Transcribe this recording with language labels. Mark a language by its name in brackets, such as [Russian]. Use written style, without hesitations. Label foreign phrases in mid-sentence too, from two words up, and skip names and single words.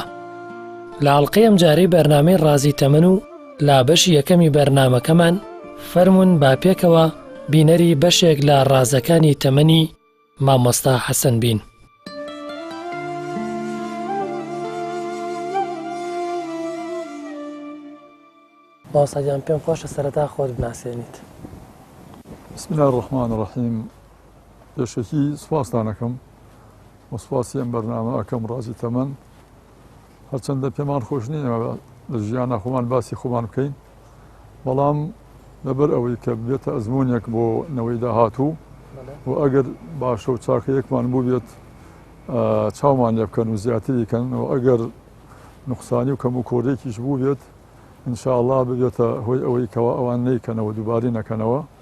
[Central Kurdish] لە ئەڵقەی ئەمجارەی بەرنامەی ڕازی تەمەن و لا بەشی یەکەمی بەرنامەکەمان فەرمون با پێکەوە بینەری بەشێک لە ڕازەکانی تەمەنی مامۆستا حەسەن بین. باوسەجان پێم خۆشە سەرەتا خۆت بناسێنیت. [Arabic] بسم الله الرحمن الرحیم. [Central Kurdish] پێشەکی سوپاستان ئەەکەم و سوپاسی ئەم بەرنامە ئەەکەم ڕازی تەمەن، هەرچەندە پێمان خۆش نینەوە لە ژیانە خۆمان باسی خۆمان بکەین، بەڵام لەبەر ئەوەی کە بێتە ئەزمونێک بۆ نەوەی داهاتوو و ئەگەر باشە و چاکەیەکمان بوو بێت چاومان لێ بکەن و زیاتری کەن و ئەگەر نوقسانی و کەم و کۆرێکیش بوو بێت ئینشاءالله ببێتە هۆی ئەوەی کەەوە ئەوان نەیکەنەوە دووباری نەکەنەوە.